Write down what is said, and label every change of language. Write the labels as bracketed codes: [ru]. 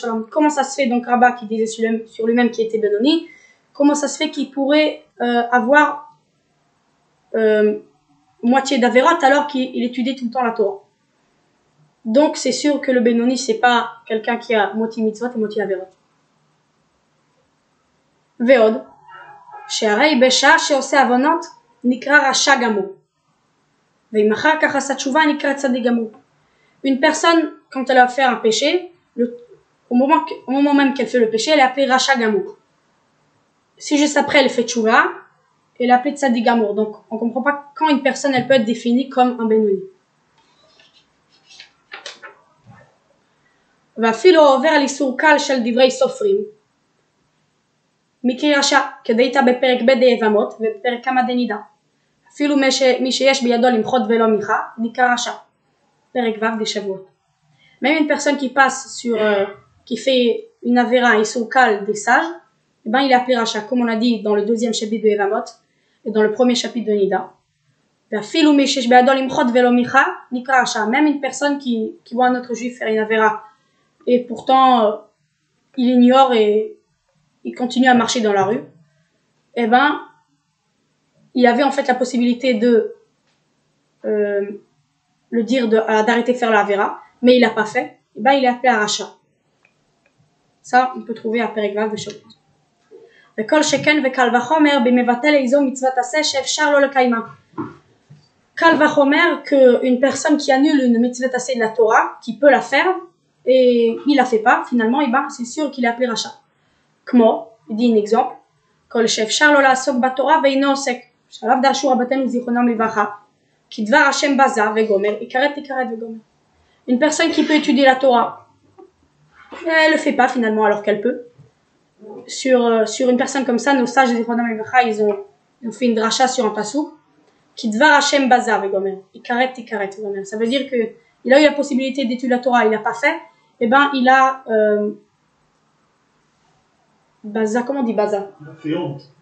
[fr] Comment ça se fait, donc Rabat qui disait sur lui-même qu'il était benoni, comment ça se fait qu'il pourrait avoir moitié d'avérat alors qu'il étudiait tout le temps la Torah? Donc c'est sûr que le benoni c'est pas quelqu'un qui a moitié mitzvot et moitié avérat. [he] Veod, שהרי בשעה שעושה עוונות נקרא רשע גמור. ואם אחר כך עשה תשובה נקרא צדיק גמור. [fr] Une personne, quand elle va faire un péché, au moment même qu'elle fait le péché, elle est appelée Racha Gamour. Si juste après elle fait tchouva, elle est appelée Tzadik Gamour. Donc on comprend pas quand une personne elle peut être définie comme un benoni. [he] ואפילו עובר על איסור קל של דברי סופרים מקרי רשע כדאית בפרק ב' יבמות ובפרק כמה דנידה. אפילו מי שיש בידו למחות ולא מיכה נקרא רשע. פרק ו' דשבועות. [fr] Même une personne qui passe sur qui fait une avéra, un issour kal des sages, eh ben il est appelé Racha, comme on a dit dans le deuxième chapitre de Evamot et dans le premier chapitre de Nida. Même une personne qui voit un autre juif faire une avéra et pourtant il ignore et il continue à marcher dans la rue, eh ben il avait en fait la possibilité de le dire d'arrêter de faire la avéra, mais il l'a pas fait, et ben il est appelé Racha. Ça on peut trouver à Perek Vav Beshot. [he] וכל שכן וקל וחומר במבטל איזו מצוות עשה שאפשר לו לקיימה. קל וחומר [fr] qu'une personne qui annule une mitzvah assez de la Torah, qui peut la faire, et il la fait pas, finalement, et ben c'est sûr qu'il est appelé Racha. [he] כמו, [fr] il dit un exemple, [he] כל שאפשר לו לעסוק בתורה ואינו עוסק, שעליו דרשו רבותינו זיכרונם לברכה, כי דבר השם בזה וגומר, יקראת וגומר. [fr] Une personne qui peut étudier la Torah, elle le fait pas finalement alors qu'elle peut. Sur une personne comme ça, nos sages de Zikronam Levacha, ils ont fait une dracha sur un pasuk qui [he] dvar Hashem baza vegomer, ikaret vegomer. [fr] Ça veut dire que il a eu la possibilité d'étudier la Torah, il l'a pas fait, et ben il a baza, comment on dit baza? Il a fait honte.